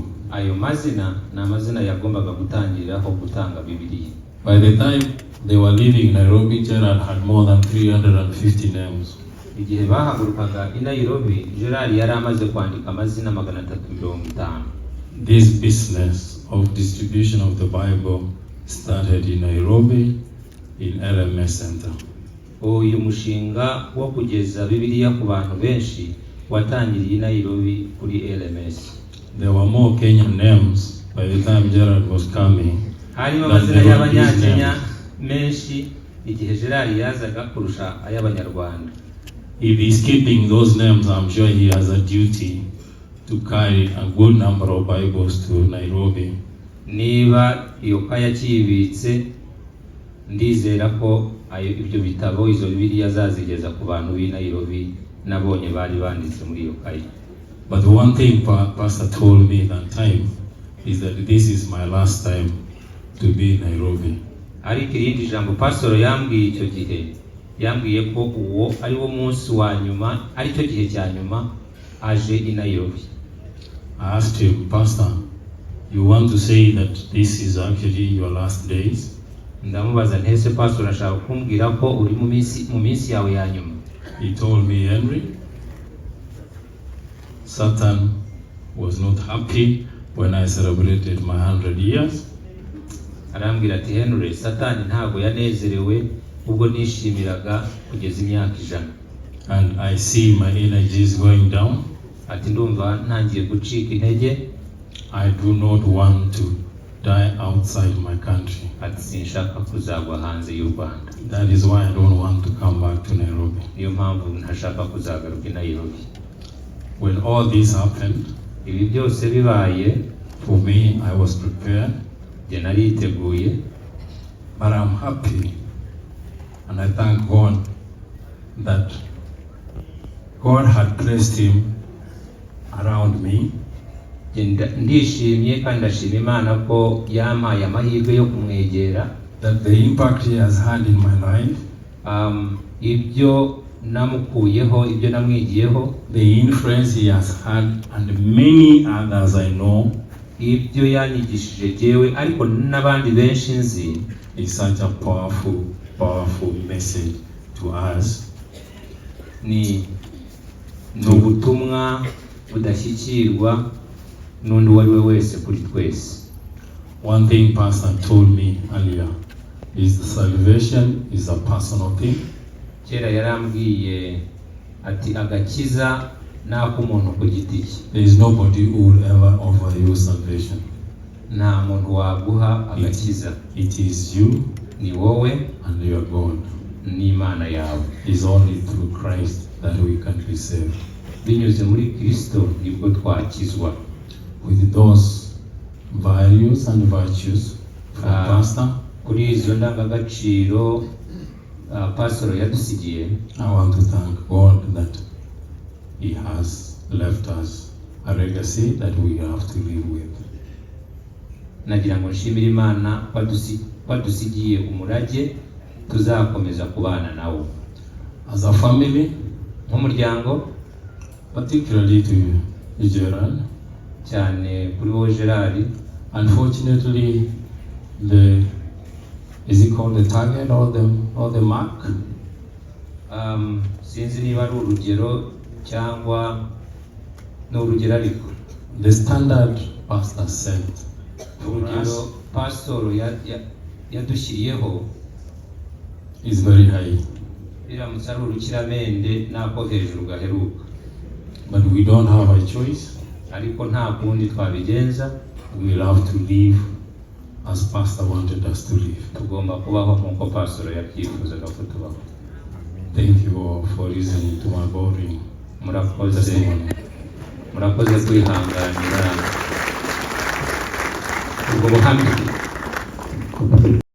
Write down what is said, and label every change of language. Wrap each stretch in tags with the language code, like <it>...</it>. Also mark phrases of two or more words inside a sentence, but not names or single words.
<rw>Ayo mazina na amazina yagombaga gutangiraho gutanga Bibiliya.</rw> <en>By the time they were leaving Nairobi, Gerard had more than 350 names.</en> <rw>Igihe bahagurukaga i Nairobi, Gerard yari amaze kwandika amazina 350.</rw> <en>This business of distribution of the Bible started in Nairobi in LMS Center.</en> <rw>Uyu mushinga wo kugeza Bibiliya ku bantu benshi watangiriye i Nairobi kuri LMS.</rw> <en>There were more Kenyan names by the time Gerard was coming.</en> <rw>Harimo amazina y'Abanyakenya menshi igihe Gerard yazaga kurusha ay'Abanyarwanda.</rw> <en>If he's keeping those names, I'm sure he has a duty to carry a good number of Bibles to Nairobi.</en> <rw>Niba iyo kaya kibitse ndizera ko ibyo bitabo izo Bibiliya zazigeza ku bantu b'i Nairobi nabonye bari banditse muri iyo kaya.</rw> <en>But the one thing Pastor told me that time is that this is my last time to be in Nairobi.</en> <rw>Ariko irindi jambo pastor yambwiye icyo gihe, yambwiye ko uwo ari wo munsi wa nyuma, ari cyo gihe cya nyuma aje i Nairobi.</rw> <en>I asked him, Pastor, you want to say that this is actually your last days?</en> <rw>Ndamubaza ntese pastor ashaka kumbwira ko uri mu minsi yawe ya nyuma.</rw> <en>He told me, Henry, Satan was not happy when I celebrated my 100 years.</en> <rw>Arambwira ati Henry, Satan ntago yanezerewe ubwo nishimiraga kugeza imyaka 100.</rw> <en>And I see my energies going down.</en> <rw>Ati ndumva ntangiye gucika intege.</rw> <en>I do not want to die outside my country.</en> <rw>Ati sinshaka kuzagwa hanze y'u Rwanda.</rw> <en>That is why I don't want to come back to Nairobi.</en> <rw>Niyo mpamvu ntashaka kuzagaruka i Nairobi.</rw> <en>When all this happened,</en> <rw>ibi byose bibaye,</rw> <en>for me, I was prepared.</en> <rw>Je nariteguye.</rw> <en>But I'm happy and I thank God that God had placed him around me.</en> <rw>Ndishimye kandi ndashima Imana ko yampaye amahirwe yo kumwegera.</rw> <en>That the impact he has had in my life,</en> <rw>ibyo namukuyeho, ibyo namwigiyeho,</rw> <en>the influence he has had and many others I know,</en> <rw>ibyo yanyigishije jewe ariko n'abandi benshi nzi,</rw> <en>is such a powerful message to us.</en> <rw>Ni ubutumwa budashyikirwa n'undi wari we wese kuri twese.</rw> <en>One thing Pastor told me earlier is the salvation is a personal thing.</en> <rw>Kera yarambwiye ati agakiza n'ak'umuntu ku giti cye.</rw> <en>There is nobody who will ever offer you salvation.</en> <rw>Nta muntu waguha agakiza.</rw> <en>It is you,</en> <rw>ni wowe</rw> <en>and your God.</en> <rw>Ni Imana yawe.</rw> <en>It is only through Christ that we can be saved.</en> <rw>Binyuze muri Kristo nibwo twakizwa.</rw> <en>With those values and virtues from Pastor,</en> <rw>kuri izo ndangagaciro pastor yadusigiye,</rw> <en>I want to thank God that he has left us a legacy that we have to live with.</en> <rw>Nagira ngo nshimire Imana kwadusigiye umurage tuzakomeza kubana nawo.</rw> <en>As a family,</en> <rw>nk'umuryango,</rw> <en>particularly to Gerard,</en> <rw>cyane kuri wowe Gerard.</rw> <en>Unfortunately, is it called the target or the mark?</en> <rw>Sinzi niba ari urugero cyangwa n'urugero ariko.</rw> <en>The standard pastor set for us,</en> <rw>pastor yadushyiriyeho</rw> <en>is very high.</en> <rw>biramutse ari urukiramende nako hejuru gaheruka,</rw> <en>But we don't have a choice.</en> <rw>ariko nta kundi twabigenza.</rw> <en>We'll have to live as Pastor wanted us to live.</en> <rw>Tugomba kubaho nk'uko pastor yabyifuzaga ko tubaho.</rw> <en>Thank you all for listening to my boring testimony.</en> <rw>Murakoze kwihanganira ubwo buhamya.</rw>